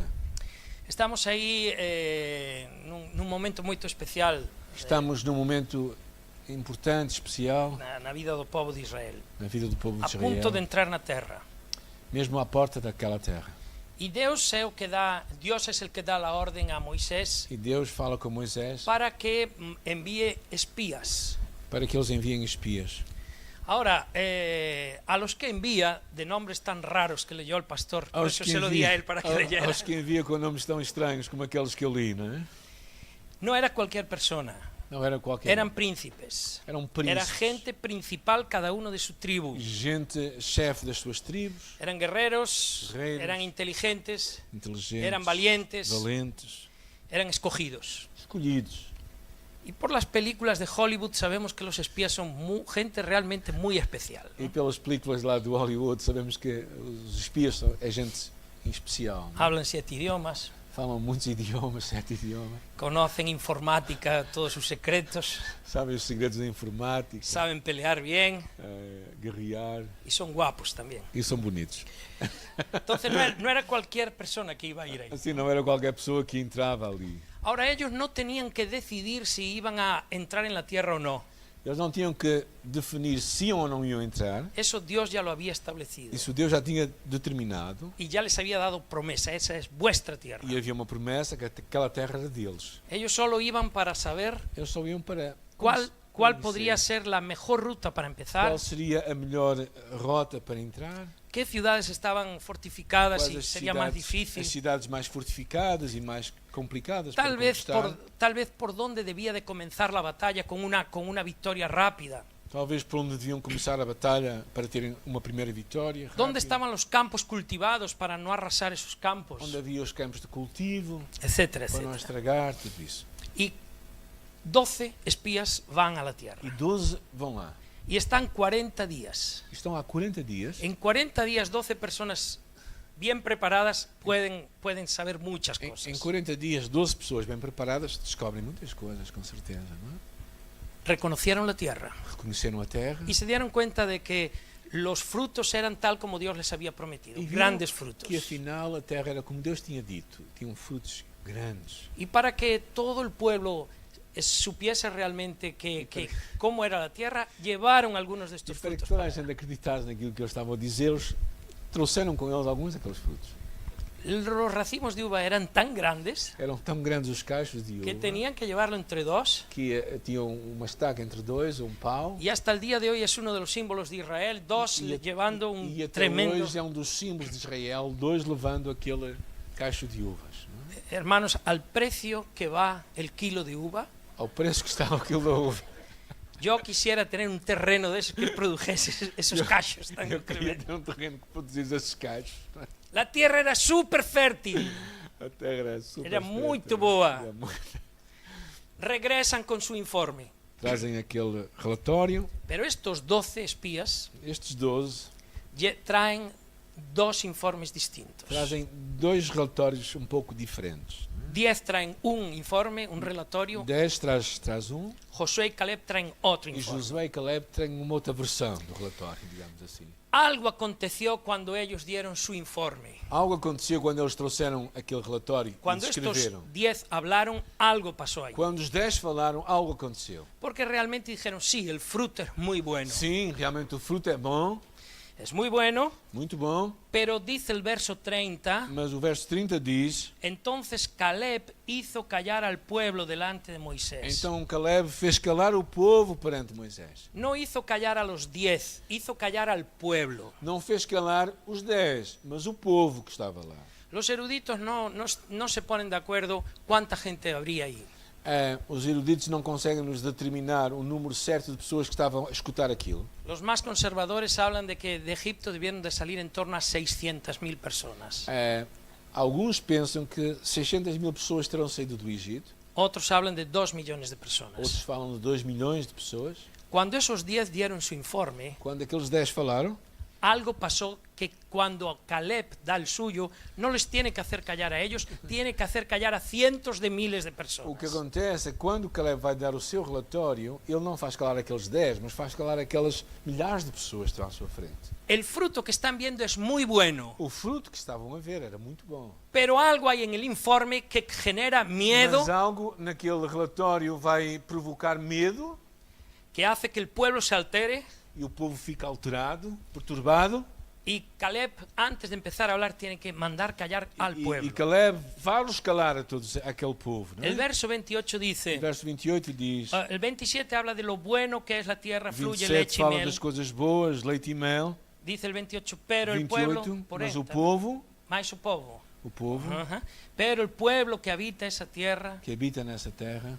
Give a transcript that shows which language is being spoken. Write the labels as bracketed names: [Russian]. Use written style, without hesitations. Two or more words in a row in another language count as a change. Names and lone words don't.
[Portuguese] Estamos aí num momento muito especial Estamos num momento importante, especial, na vida do povo de Israel, na vida do povo de a Israel, [Spanish] punto de entrar [Portuguese] na terra. mesmo à porta daquela terra. E Deus é o que dá, Deus é o que dá a ordem a Moisés E Deus fala com Moisés [Spanish] para que envíe espías. [Portuguese] para que eles enviem espias. [Spanish] Ahora, a los que envía de nombres tan raros que leyó el pastor, por eso se lo di a él para que leyera, [Portuguese] aos que envia com nomes tão estranhos como aqueles que eu li, não é? [Spanish] no era cualquier persona, [Portuguese] Não era qualquer [Spanish] eran príncipes, [Portuguese] eram era príncipes, [Spanish] gente principal cada uno de su tribu, [Portuguese] gente chefe das suas tribos, [Spanish] eran guerreros, [Portuguese] Guerreros. [Spanish] eran inteligentes, [Portuguese] inteligentes, [Spanish] eran valientes, [Portuguese] valentes, [Spanish] eran escogidos. [Portuguese] escolhidos. [Spanish] Y por las películas de Hollywood sabemos que los espías son gente realmente muy especial, ¿no? [Portuguese] E pelas películas lá do Hollywood sabemos que os espias é gente em especial, não é? [Spanish] Hablan 7 idiomas, [Portuguese] Falam muitos idiomas, 7 idiomas, [Spanish] conocen informática, todos sus secretos, [Portuguese] sabem os segredos da informática, [Spanish] saben pelear bien [Portuguese] guerrear [Spanish] y son guapos también. [Portuguese] e são bonitos. [Spanish] Entonces no era cualquier persona que iba a ir ahí. [Portuguese] Assim não era qualquer pessoa que entrava ali. [Spanish] Ahora ellos no tenían que decidir si iban a entrar en la tierra o no. [Portuguese] Eles não tinham que definir se iam ou não iam entrar. [Spanish] Eso Dios ya lo había establecido. [Portuguese] Isso Deus já tinha determinado. [Spanish] Y ya les había dado promesa, esa es vuestra tierra. [Portuguese] E havia uma promessa que aquela terra era deles. [Spanish] Ellos solo iban para saber [Portuguese] Eles só iam para [Spanish] cuál ¿Cuál podría ser la mejor ruta para empezar? [Portuguese] Qual seria a melhor rota para entrar? [Spanish] ¿Qué ciudades estaban fortificadas [Portuguese] Quais [Spanish] y [Portuguese] as [Spanish] sería más [Portuguese] cidades, [Spanish] difícil? [Portuguese] as cidades mais fortificadas e mais complicadas [Spanish] Tal [Portuguese] para [Spanish] vez, [Portuguese] conquistar? [Spanish] tal vez por dónde debía de comenzar la batalla con una victoria rápida. [Portuguese] Talvez por onde deviam começar a batalha para terem uma primeira vitória. [Spanish] ¿Dónde rápida. estaban los campos cultivados para no arrasar esos campos? [Portuguese] Onde havia os campos de cultivo, [Spanish] Etcétera, [Portuguese] para não [Spanish] etcétera. [Portuguese] estragar tudo isso. [Spanish] Y 12 espías van a la tierra. [Portuguese] E 12 vão lá. [Spanish] Y están 40 días. [Portuguese] E estão há 40 dias. [Spanish] En 40 días, 12 personas bien preparadas pueden saber muchas [Portuguese] Em [Spanish] cosas. [Portuguese] 40 dias, 12 pessoas bem preparadas descobrem muitas coisas, com certeza. Não é? [Spanish] Reconocieron la tierra [Portuguese] Reconheceram a terra [Spanish] y se dieron cuenta de que los frutos eran tal como Dios les había prometido, [Portuguese] e viram grandes frutos. que afinal a terra era como Deus tinha dito, tinham frutos grandes. [Spanish] Y para que todo el pueblo supiese realmente cómo era la tierra, llevaron algunos de [Portuguese] E [Spanish] estos [Portuguese] para que [Spanish] frutos. [Portuguese] toda a para gente acreditasse naquilo que eles estavam a dizer, eles trouxeram com eles alguns daqueles frutos. [Spanish] Los racimos de uva eran tan grandes [Portuguese] Eram tão grandes os cachos de [Spanish] que [Portuguese] uva [Spanish] tenían que llevarlo entre dos, [Portuguese] que tinham uma estaca entre dois, um pau. [Spanish] y hasta el día de hoy es uno de los símbolos de Israel, dos [Portuguese] E [Spanish] llevando [Portuguese] e [Spanish] un [Portuguese] até [Spanish] tremendo... [Portuguese] hoje é um dos símbolos de Israel, dois levando aquele cacho de uvas. Não é? [Spanish] Hermanos, al precio que va el kilo de uva, [Portuguese] Ao preço que está o quilo da uva. [Spanish] yo quisiera tener un terreno de esos que produjese esos cachos tan [Portuguese] Eu queria [Spanish] tremendos. [Portuguese] ter um terreno que produzisse esses cachos. [Spanish] La tierra era súper fértil. [Portuguese] A terra era super [Spanish] Era [Portuguese] fértil. muito boa. Era muito- [Spanish] Regresan con su informe. [Portuguese] Trazem aquele relatório. [Spanish] Pero estos 12 espías [Portuguese] Estes 12 [Spanish] traen dos informes distintos. [Portuguese] trazem dois relatórios um pouco diferentes. [Spanish] 10 traen un informe, un relatorio. [Portuguese] 10 traz um [Spanish] Josué y Caleb traen otro [Portuguese] e [Spanish] informe. [Portuguese] Josué e Caleb têm uma outra versão do relatório, digamos assim. [Spanish] Algo aconteció cuando ellos dieron su informe. [Portuguese] Algo aconteceu quando eles trouxeram aquele relatório [Spanish] Cuando [Portuguese] e [Spanish] estos [Portuguese] descreveram. [Spanish] 10 hablaron, algo pasó ahí. [Portuguese] Quando os 10 falaram, algo aconteceu. [Spanish] Porque realmente dijeron, sí, el fruto es muy bueno. [Portuguese] Sim, realmente o fruto é bom, [Spanish] Es muy bueno, [Portuguese] muito bom, [Spanish] pero dice el verso 30, [Portuguese] mas o verso 30 diz: [Spanish] entonces Caleb hizo callar al pueblo delante de Moisés. [Portuguese] então Caleb fez calar o povo perante Moisés. [Spanish] No hizo callar a los 10, hizo callar al pueblo. [Portuguese] Não fez calar os 10, mas o povo que estava lá. [Spanish] Los eruditos no se ponen de acuerdo cuánta gente habría ahí. [Portuguese] Os eruditos não conseguem nos determinar o número certo de pessoas que estavam a escutar aquilo. [Spanish] Los más conservadores hablan de que de Egipto debieron de salir en torno a 600.000 personas. [Portuguese] Alguns pensam que 600.000 pessoas terão saído do Egito. [Spanish] Otros hablan de 2 millones de personas. [Portuguese] Outros falam de 2 milhões de pessoas. [Spanish] Cuando esos 10 dieron su informe, [Portuguese] Quando aqueles 10 falaram, [Spanish] algo pasó que cuando Caleb da el suyo, no les tiene que hacer callar a ellos, tiene que hacer callar a cientos de miles de [Portuguese] o que [Spanish] personas. [Portuguese] acontece é que quando Caleb vai dar o seu relatório, ele não faz calar aqueles 10, mas faz calar aquelas milhares de pessoas que estão à sua frente. [Spanish] El fruto que están viendo es muy bueno, [Portuguese] O fruto que estavam a ver era muito bom. [Spanish] pero algo hay en el informe que genera miedo, [Portuguese] Mas algo naquele relatório vai provocar medo [Spanish] que hace que el pueblo se altere. [Portuguese] e o povo fica alterado, perturbado. [Spanish] Y Caleb, antes de empezar a hablar, tiene que mandar callar al pueblo. [Portuguese] E Caleb vai-los calar a todos aquele povo. Não é? [Spanish] El verso 28 [Portuguese] O [Spanish] dice, [Portuguese] verso 28 diz: [Spanish] el 27 habla de lo bueno que es la tierra, fluye [Portuguese] 27 [Spanish] leche y [Portuguese] fala [Spanish] miel. [Portuguese] das coisas boas, leite e mel. [Spanish] Dice el 28, pero el pueblo, [Portuguese] 28, [Spanish] por [Portuguese] mas o [Spanish] esta, [Portuguese] povo, mais o povo. o [Spanish] Pero el pueblo que habita esa tierra [Portuguese] que habita nessa terra